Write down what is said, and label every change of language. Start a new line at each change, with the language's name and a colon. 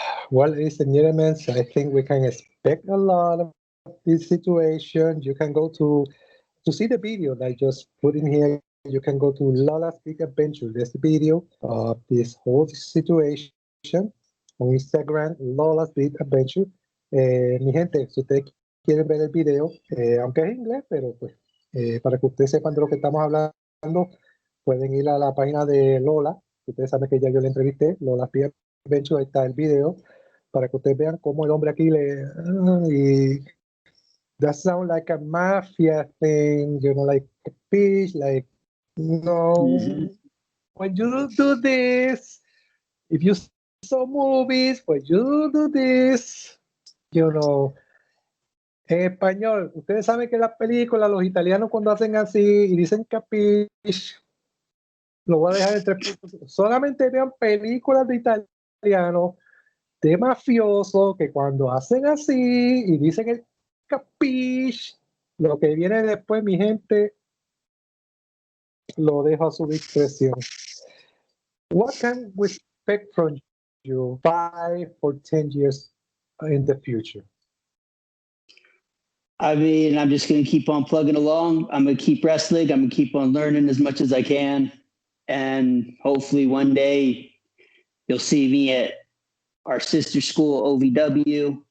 English: Well, ladies and gentlemen, so I think we can expect a lot of this situation. You can go to see the video that I just put in here. You can go to Lola's Big Adventure. There's the video of this whole situation on Instagram, Lola's Big Adventure.
Spanish: Mi gente, si ustedes quieren ver el video, aunque es inglés, pero pues para que ustedes sepan de lo que estamos hablando, pueden ir a la página de Lola. Ustedes saben que ya yo le entrevisté, Lola's Big Adventure, ahí está el video, para que ustedes vean cómo el hombre aquí y
English: that sounds like a mafia thing, like a fish, like, Mm-hmm. when you do this, if you saw movies, when you do this, you know,
Spanish: En español, ustedes saben que en las películas, los italianos cuando hacen así y dicen capiche, lo voy a dejar entre puntos. Solamente vean películas de italianos, de mafiosos, que cuando hacen así y dicen el capiche, lo que viene después, mi gente, lo dejo a su discreción.
English: What can we expect from you 5 or 10 years in the future? I mean, I'm just going to keep on plugging along. I'm going to keep wrestling. I'm going to keep on learning as much as I can. And hopefully one day you'll see me at our sister school, OVW.